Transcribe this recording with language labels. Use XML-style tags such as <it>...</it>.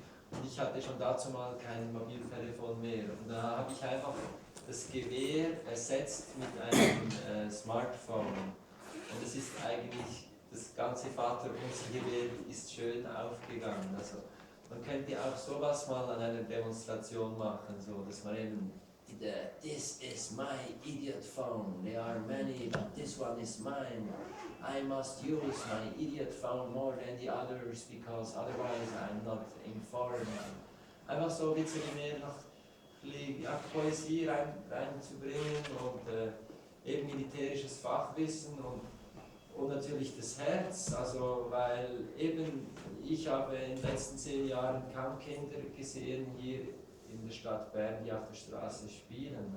<de>Und ich hatte schon dazu mal kein Mobiltelefon mehr. Und da habe ich einfach das Gewehr ersetzt mit einem Smartphone. Und es ist eigentlich, das ganze Vaterunser-Gewehr ist schön aufgegangen. Also man könnte auch sowas mal an einer Demonstration machen, so dass man eben</de> <en>"This is my idiot phone. There are many, but this one is mine. I must use my idiot phone more than the others because otherwise I'm not informed."</en> <de>Einfach so ein bisschen mehr noch Poesie reinzubringen und eben militärisches Fachwissen und natürlich das Herz, also weil eben ich habe in den letzten 10 Jahren kaum Kinder gesehen hier in der Stadt Bern, die auf der Straße spielen.</de>